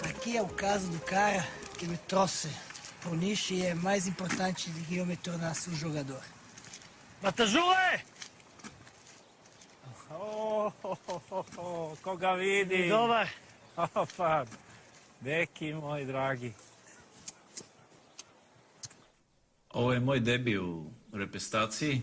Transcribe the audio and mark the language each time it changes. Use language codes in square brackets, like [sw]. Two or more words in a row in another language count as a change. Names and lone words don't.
[pt] aqui é o caso do cara que me trouxe pro nicho e é mais importante do que eu me tornasse um jogador. [sr] Batažule! Koga vidi? Dobar. Opa, Deki moj dragi. Ovo je moj debi u reprezentaciji.